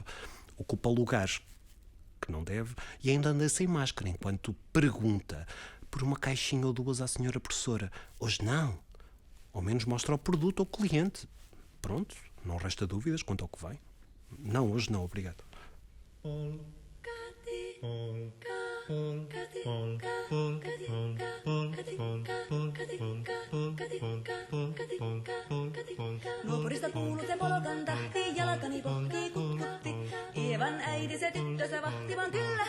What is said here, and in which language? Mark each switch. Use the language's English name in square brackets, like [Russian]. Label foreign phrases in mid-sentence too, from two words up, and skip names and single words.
[Portuguese] Ocupa lugares que não deve e ainda anda sem máscara enquanto pergunta por uma caixinha ou duas à senhora professora. Hoje não. Ao menos mostra o produto ao cliente. Pronto, não resta dúvidas quanto ao que vem. Não, hoje não, obrigado. [Finnish] Nuoporista kuului se polkan tahti, jalkani pohtii kutkutti. Ievan äiti se tyttönsä vahtivan työ